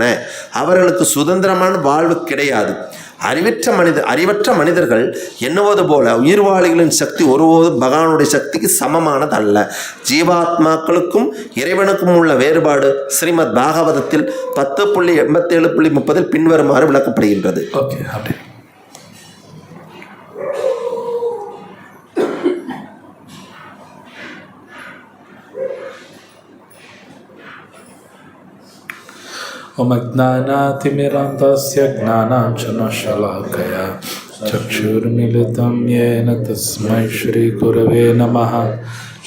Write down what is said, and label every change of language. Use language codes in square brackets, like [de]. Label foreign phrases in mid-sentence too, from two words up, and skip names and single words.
[ta] அவர்களுக்கு சுதந்திரமான வாழ்வு கிடையாது. அறிவற்ற மனிதர்கள் எண்ணுவது போல உயிர்வாளிகளின் சக்தி ஒருபோதும் பகவானுடைய சக்திக்கு சமமானதல்ல. ஜீவாத்மாக்களுக்கும் இறைவனுக்கும் உள்ள வேறுபாடு ஸ்ரீமத் பாகவதத்தில் 10.87.30 பின்வருமாறு விளக்கப்படுகின்றது. ஓகே, அப்படி [sa] ओम अज्ञानातिमिरान्धस्य ज्ञानाञ्जनशलाकया चक्षुर्मिलितं येन तस्मै श्रीगुरवे नमः.